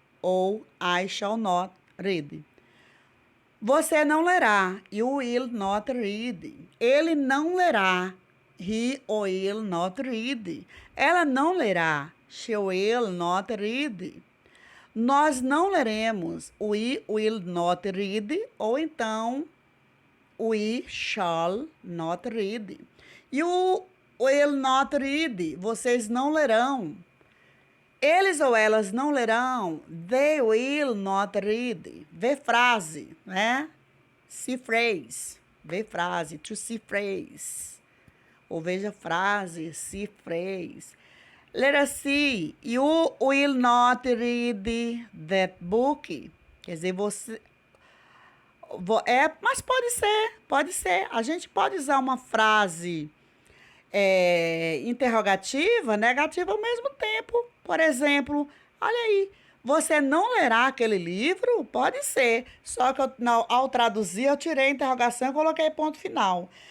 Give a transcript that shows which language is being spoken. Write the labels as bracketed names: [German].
[English] Ou I shall not read. [Portuguese] Você não lerá, [English] you will not read. [Portuguese] Ele não lerá, [English] he will not read. [Portuguese] Ela não lerá, [English] she will not read. [Portuguese] Nós não leremos. [English] We will not read. [Portuguese] Ou então, [English] we shall not read. [Portuguese] E o [English] will not read, [Portuguese] vocês não lerão. Eles ou elas não lerão. [English] They will not read. [Portuguese] Vê frase, né? [English] See phrase. [Portuguese] Vê frase. [English] To see phrase. [Portuguese] Ou veja frase. [English] See phrase. [Portuguese] Letra C. [English] You will not read that book. [Portuguese] Quer dizer, você... mas pode ser. A gente pode usar uma frase interrogativa, negativa ao mesmo tempo. Por exemplo, olha aí, você não lerá aquele livro? Pode ser. Só que ao traduzir, eu tirei a interrogação e coloquei ponto final.